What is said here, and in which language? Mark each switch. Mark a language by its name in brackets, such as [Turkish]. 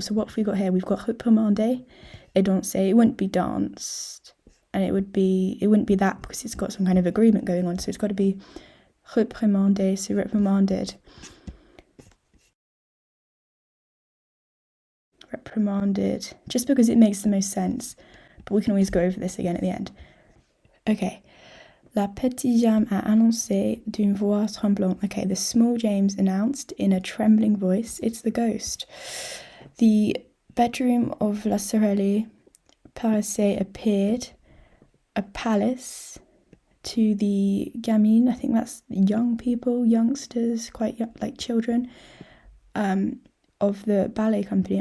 [English] So what have we got here? We've got [French] réprimander et danser. [English] It wouldn't be danced, and it wouldn't be that, because it's got some kind of agreement going on, so it's got to be Reprimander, so reprimanded. Reprimanded, just because it makes the most sense. But we can always go over this again at the end. Okay. [French] La petite James a annoncé d'une voix tremblante. [English] Okay, the small James announced in a trembling voice, it's the ghost. The bedroom of La Sorelli paraissait appeared a palace to the gamine. I think that's young people, youngsters, quite young, like children, of the ballet company.